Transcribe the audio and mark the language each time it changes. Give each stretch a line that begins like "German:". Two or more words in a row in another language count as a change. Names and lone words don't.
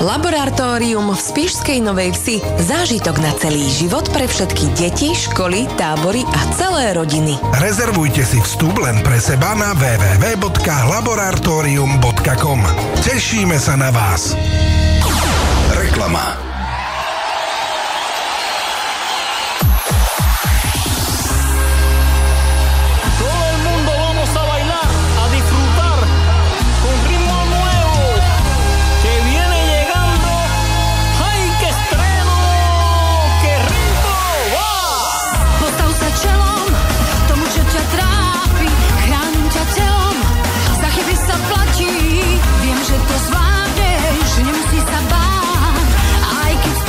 Slovak: Laboratórium v Spišskej Novej Vsi. Zážitok na celý život pre všetky deti, školy, tábory a celé rodiny. Rezervujte si vstup len pre seba na www.laboratorium.com. Tešíme sa na vás. Reklama.
Spanish: Todo el mundo vamos a bailar, a disfrutar con ritmo nuevo que viene llegando. ¡Ay, qué estreno! ¡Qué rico! ¡Va!
Slovak: Postav sa čelom tomu, čo ťa trápi, chránim ťa telom, za chyby sa platí. Viem, že to zvládneš, nemusí sa báť, aj